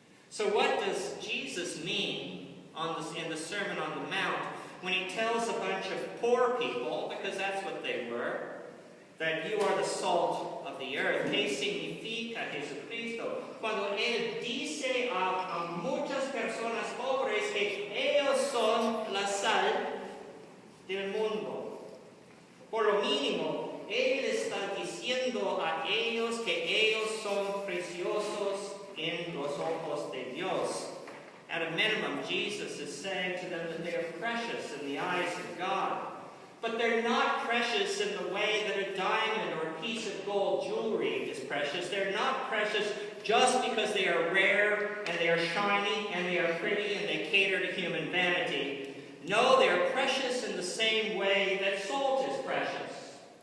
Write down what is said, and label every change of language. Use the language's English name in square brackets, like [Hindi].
[English] So what does Jesus mean in the Sermon on the Mount when he tells a bunch of poor people, because that's what they were, that you are the salt of the earth? [Spanish] ¿Qué significa Jesucristo cuando él dice a muchas personas pobres que ellos son la sal del mundo? Por lo mínimo, él está diciendo a ellos que ellos son preciosos en los ojos de Dios. [English] At a minimum, Jesus is saying to them that they are precious in the eyes of God. But they're not precious in the way that a diamond or a piece of gold jewelry is precious. They're not precious just because they are rare and they are shiny and they are pretty and they cater to human vanity. No, they are precious in the same way that salt is precious.